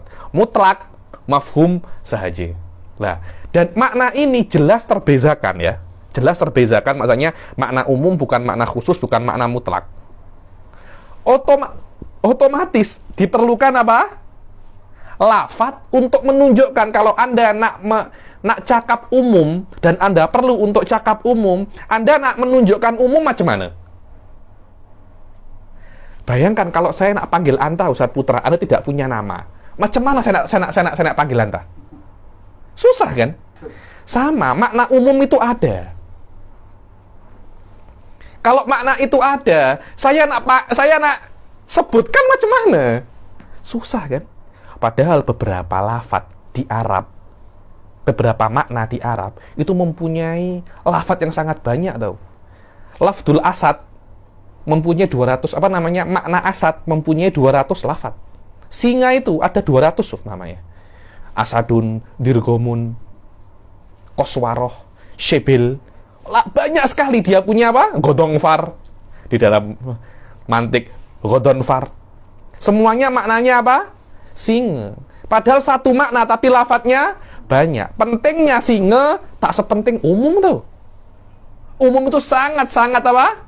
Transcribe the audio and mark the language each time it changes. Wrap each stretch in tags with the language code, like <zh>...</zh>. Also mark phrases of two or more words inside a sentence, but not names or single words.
<ms>Mutlak mafhum sahaja. Nah, dan makna ini jelas terbezakan ya. Jelas terbezakan, maksudnya makna umum bukan makna khusus, bukan makna mutlak. Otomatis diperlukan apa? Lafadz untuk menunjukkan kalau Anda nak cakap umum dan Anda perlu untuk cakap umum, Anda nak menunjukkan umum macam mana? Bayangkan kalau saya nak panggil Anda Ustadz Putra, Anda tidak punya nama. Macam mana saya nak panggil Anda? Susah kan? Sama, makna umum itu ada. Kalau makna itu ada, saya nak sebutkan macam mana? Susah kan? Padahal beberapa lafadz di Arab, beberapa makna di Arab itu mempunyai lafadz yang sangat banyak tau.</ms> <ar>لفظ الأسد</ar> <ms>mempunyai 200, makna asad mempunyai 200 lafadz. Singa itu ada 200 namanya.</ms> <ar>أسد، ضرغام، قسورة، شبل.</ar> <ms>Banyak sekali dia punya apa? Godongfar. Di dalam mantik, godonfar. Semuanya maknanya apa? Singa. Padahal satu makna tapi lafadznya banyak. Pentingnya singa tak sepenting umum tuh. Umum itu sangat-sangat apa?</ms>